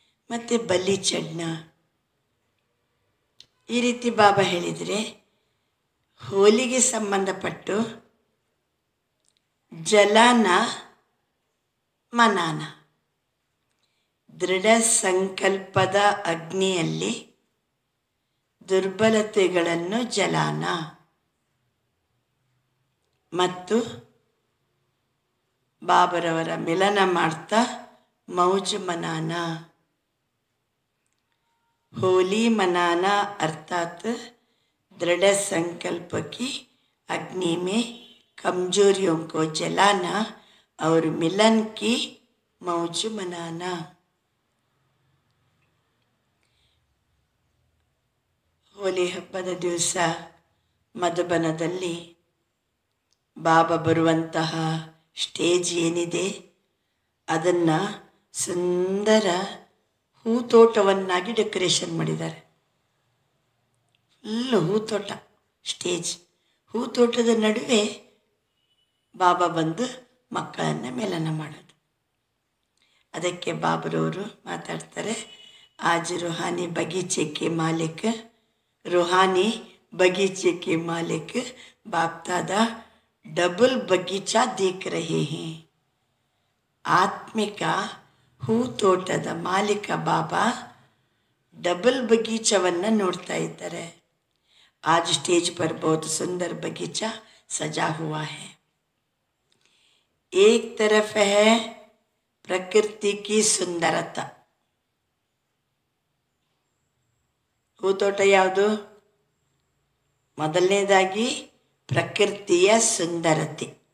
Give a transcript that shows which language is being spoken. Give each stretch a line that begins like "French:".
Kannada: ಮತ್ತು ಬಲಿ ಚಡ್ನ ಈ ರೀತಿ ಬಾಬಾ ಹೇಳಿದರೆ, ಹೋಲಿಗೆ ಸಂಬಂಧಪಟ್ಟು ಜಲಾನ ಮನಾನ, ದೃಢ ಸಂಕಲ್ಪದ ಅಗ್ನಿಯಲ್ಲಿ ದುರ್ಬಲತೆಗಳನ್ನು ಜಲಾನ ಮತ್ತು ಬಾಬರವರ ಮಿಲನ ಮಾಡ್ತಾ ಮೌಜ್ ಮನಾನ.
Hindi: होली मनाना अर्थात दृढ़ संकल्प की अग्नि में कमजोरियों को जलाना और मिलन की मौज मनाना.
Kannada: ಹೋಲಿ ಹಬ್ಬದ ದಿವಸ ಮಧುಬನದಲ್ಲಿ ಬಾಬಾ ಬರುವಂತಹ ಸ್ಟೇಜ್ ಏನಿದೆ ಅದನ್ನು ಸುಂದರ ಹೂತೋಟವನ್ನಾಗಿ ಡೆಕೋರೇಷನ್ ಮಾಡಿದ್ದಾರೆ. Full ಹೂತೋಟ stage. ಹೂತೋಟದ ನಡುವೆ ಬಾಬಾ ಬಂದು ಮಕ್ಕಳನ್ನು ಮಿಲನ ಮಾಡೋದು. ಅದಕ್ಕೆ ಬಾಬರವರು ಮಾತಾಡ್ತಾರೆ,
Hindi: ಆಜ್ ರುಹಾನಿ ಬಗೀಚೆ ಕೆ ಮಾಲಿಕ್, रूहानी बगीचे के मालिक बाप दादा डबल बगीचा देख रहे हैं.
Kannada: ಆತ್ಮಿಕ ಹೂತೋಟದ ಮಾಲೀಕ ಬಾಬಾ ಡಬಲ್ ಬಗೀಚವನ್ನು ನೋಡ್ತಾ ಇದ್ದಾರೆ.
Hindi: आज स्टेज पर बहुत सुंदर बगीचा सजा हुआ है. एक तरफ है प्रकृति की सुंदरता.
Kannada: ಹೂತೋಟ ಯಾವುದು? ಮೊದಲನೇದಾಗಿ ಪ್ರಕೃತಿಯ ಸುಂದರತೆ.